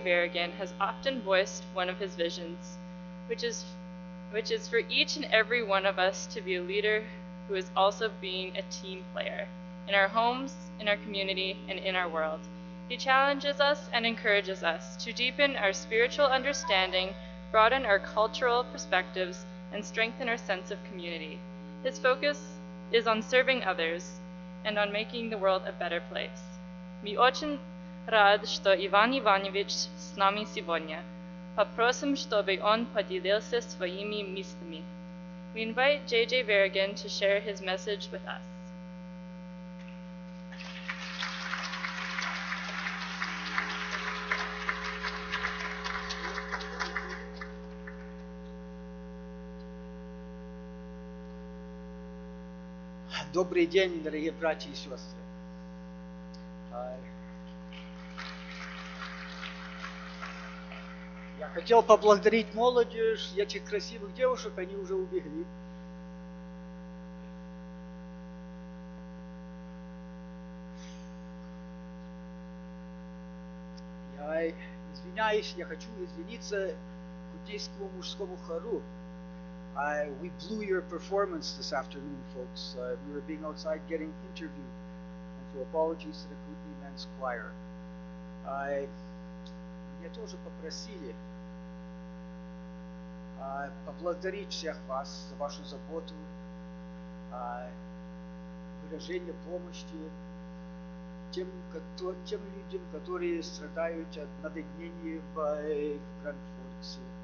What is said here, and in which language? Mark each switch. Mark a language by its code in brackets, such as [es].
[en] Varigan, has often voiced one of his visions, which is for each and every one of us to be a leader who is also being a team player in our homes, in our community, and in our world. He challenges us and encourages us to deepen our spiritual understanding, broaden our cultural perspectives, and strengthen our sense of community. His focus is on serving others and on making the world a better place. [ru] Мы очень рад, что Иван Иванович с нами сегодня. Попросим, чтобы он поделился своими мыслями. [en] We invite J.J. Varigan to share his message with us. [ru] Добрый день, дорогие братья и сестры. Я хотел поблагодарить молодежь, этих красивых девушек, они уже убегли. Я извиняюсь, я хочу извиниться Кудейскому мужскому хору. [en] We blew your performance this afternoon, folks. We were being outside getting interviewed. And so apologies to the Kootenai Men's Choir. [ru] Меня тоже попросили поблагодарить всех вас за вашу заботу, выражение помощи тем людям, которые страдают от наводнений в Grand Forks.